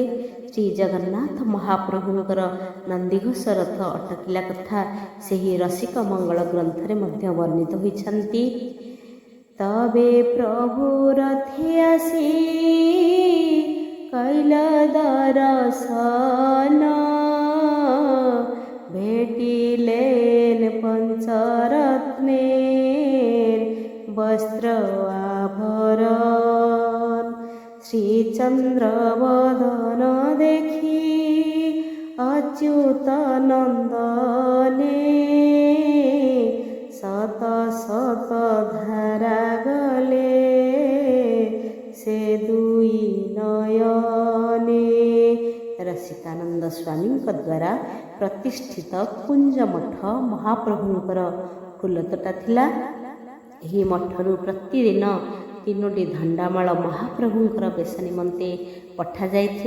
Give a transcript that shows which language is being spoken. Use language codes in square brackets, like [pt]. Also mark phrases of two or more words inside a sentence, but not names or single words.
[or] ଶ୍ରୀ ଜଗନ୍ନାଥ ମହାପ୍ରଭୁଙ୍କର ନନ୍ଦିଘୋଷ ରଥ ଅଟକିଲା କଥା ସେହି ରସିକ ମଙ୍ଗଳ ଗ୍ରନ୍ଥରେ ମଧ୍ୟ ବର୍ଣ୍ଣିତ ହୋଇଛନ୍ତି। [bn] তবে প্রভু রথে আসি কৈল দর্শন ভেটিলেন পঞ্চরত্নের বস্ত্র আভরণ। শ্রীচন্দ্রবদন দেখি অচ্যুত নন্দনে শত শত ধারা গলে সে দুই নয়নে। [or] ରସିକାନନ୍ଦ ସ୍ୱାମୀ ଦ୍ୱାରା ପ୍ରତିଷ୍ଠିତ କୁଞ୍ଜ ମଠ ମହାପ୍ରଭୁଙ୍କର ଫୁଲତୋଟା ଥିଲା। ଏହି ମଠରୁ ପ୍ରତିଦିନ 3ଟି ଧଣ୍ଡାମାଳ ମହାପ୍ରଭୁଙ୍କର ବେଶ ନିମନ୍ତେ ପଠାଯାଇଥିଲା।